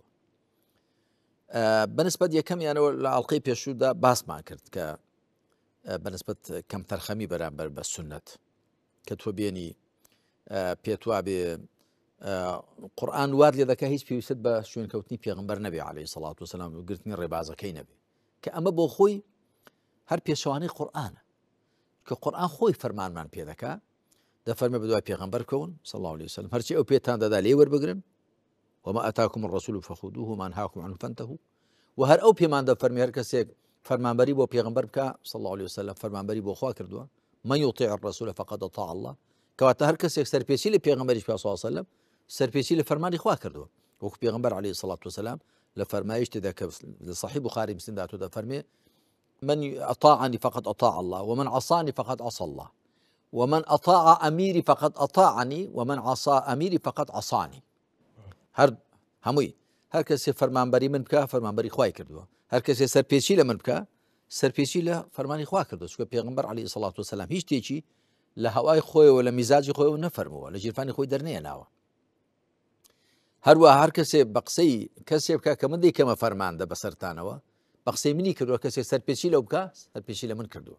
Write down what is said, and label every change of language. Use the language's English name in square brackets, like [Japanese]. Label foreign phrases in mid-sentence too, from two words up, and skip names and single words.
[Central Kurdish] بەنسبەت یەکەمیانەوە لە ئەڵقەی پێشوودا باسمان کرد کە بەنسبەت کەم تەرخەمی بەرامبەر بە سونەت کە تۆ بێنی پێت وا بێ قورئان وار لێ دەکە هیچ پێویست بە شوێنکەوتنی پێغەمبەر نەبێ [Arabic] عەلەیهی سەڵات وەسەلام [Central Kurdish] و گرتنی ڕێبازەکەی نەبێ، کە ئەمە بۆ خۆی هەر پێشەوانەی قورئانە کە قورئان خۆی فەرمانمان پێ دەکا، دەفەرمێ بەدوای پێغەمبەر بکەون [Arabic] صلی الله عليه وسلم، [Central Kurdish] هەرچی ئەو پێتان دەدا لێ وەربگرن، [Arabic] وما ئەتاکم الرەسوول فەخودوه وما نهاکم عنه فانتهوا، [Central Kurdish] و هەر ئەو پێمان دەفەرمێ هەر کەسێک فەرمانبەری بۆ پێغەمبەر بکە [Arabic] صلی الله عليه وسلم، [Central Kurdish] فەرمانبەری بۆ خوا کردووە، [Arabic] من یطیع الرەسوول فقد أطاع الله، [Central Kurdish] کەواتە هەر کەسێک سەرپێچی لە پێغەمبەریش پێ [Arabic] صلی الله عليه وسلم [Central Kurdish] سەرپێچی لە فەرمانی خوا کردووە، وەکو پێغەمبەر [Arabic] عەلەیهی سەڵات وەسەلام [Central Kurdish] لە فەرمایش تێدا کە لە صەحیح بوخاری مسلمدا تۆ دەفەرمێ [Arabic] من أطاعني فقد أطاع الله ومن عصاني فقد عصى الله ومن أطاع أميري فقد أطاعني ومن عصى أميري فقد عصاني. [Central Kurdish] هەر هەمووی هەر کەسێ فەرمانبەری من بکە فەرمانبەری خوای کردووە، هەر کەسێ سەرپێچی لە من بکە سەرپێچی لە فەرمانی خوا کردووە، چونکە پێغەمبەر [Arabic] عەلەیهی سەڵات وەسەلام [Central Kurdish] هیچ شتێکی لە هەوای خۆیەوە لە میزاجی خۆیەوە نەفەرمووە، لە ژیرفانی خۆی دەرنێناوە. هەروە هەر کەسێ بە قسەی کەسێ بکە کە من دەیکەمە فەرماندە بەسەرتانەوە بە قسەی منی کردووە، کەسێک سەرپێچی لەو بکە سەرپێچی لە من کردووە.